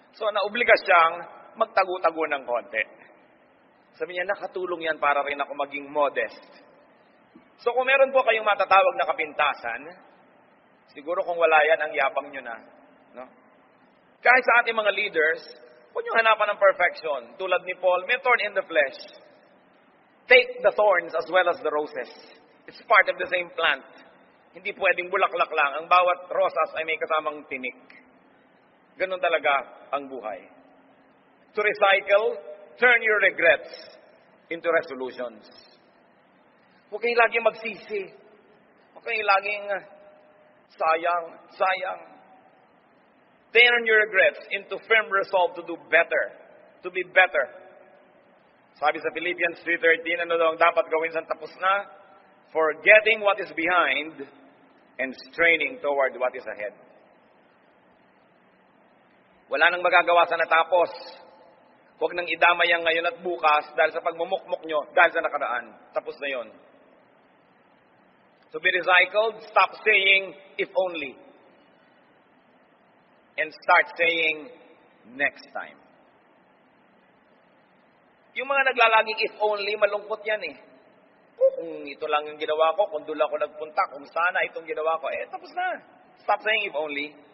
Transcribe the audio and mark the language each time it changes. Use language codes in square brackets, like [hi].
[tl] So, naobliga siyang magtago-tago ng konti. Sabi niya, nakatulong yan para rin ako maging modest. So, kung meron po kayong matatawag na kapintasan, siguro kung wala yan, ang yabang nyo na. No? Kahit sa ating mga leaders, huwag nyo hanapan ng perfection. Tulad ni Paul, may thorn in the flesh. [en] Take the thorns as well as the roses. It's part of the same plant. [tl] Hindi pwedeng bulaklak lang. Ang bawat rosas ay may kasamang tinik. Ganun talaga ang buhay. [en] To recycle, turn your regrets into resolutions. [tl] Huwag kayong laging magsisi. Huwag kayong laging sayang. [en] Turn your regrets into firm resolve to do better. To be better. [tl] Sabi sa Philippians 3:13, ano daw ang dapat gawin sa tapos na? [en] Forgetting what is behind and straining toward what is ahead. [tl] Wala nang magagawa sa natapos. Huwag nang idamay ang ngayon at bukas dahil sa pagmumukmok nyo, dahil sa nakaraan. Tapos na yon. [en] To be recycled, stop saying, if only. And start saying, next time. [tl] Yung mga naglalaging if only, malungkot yan eh. Kung ito lang yung ginawa ko, kung doon ako nagpunta, kung sana itong ginawa ko, tapos na. [en] Stop saying if only.